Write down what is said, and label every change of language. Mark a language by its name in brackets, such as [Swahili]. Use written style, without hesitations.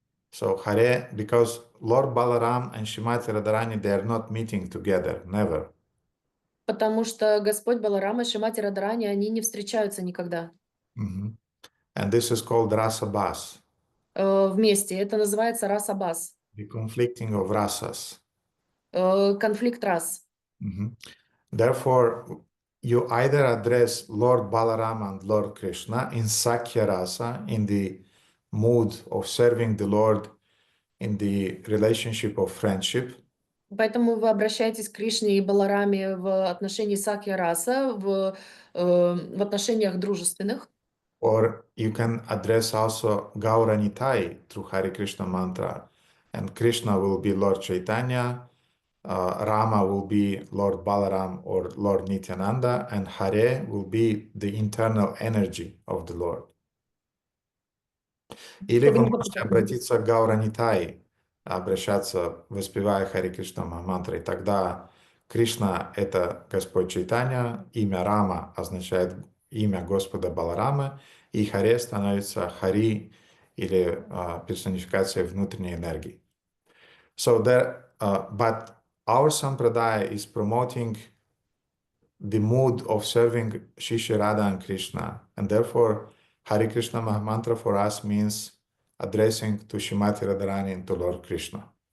[English] So Hare, because Lord Balaram and Srimati Radharani, they are not meeting together, never. [Russian] Потому что Господь Баларам и Шримати Радharani, они не встречаются никогда [English] And this is called Rasabas, [Russian] вместе. Это называется Расабас, [English] the conflicting of rasas. [Russian] конфликт рас. [English] Therefore, you either address Lord Balaram and Lord Krishna in Sakya Rasa, in the mood of serving the Lord, in the relationship of friendship. [Russian] Поэтому вы обращаетесь к Кришне и Балараме в отношении Сакья Раса, в отношениях дружественных. [English] Or you can address also Gauranitai through Hare Krishna mantra, and Krishna will be Lord Chaitanya, Rama will be Lord Balaram or Lord Nityananda, and Hare will be the internal energy of the Lord. [Russian] Или вы можете обратиться к Гауранитай, обращаться, воспевая Харе Кришна мантрой. Тогда Кришна — это Господь Чайтанья, имя Рама означает имя Господа Баларама, и Харе становится Хари или персонификация внутренней энергии. [English] So but our sampradaya is promoting the mood of serving Shri Radha and Krishna, and therefore Hare Krishna Mahamantra for us means addressing to Srimati Radharani and to Lord Krishna.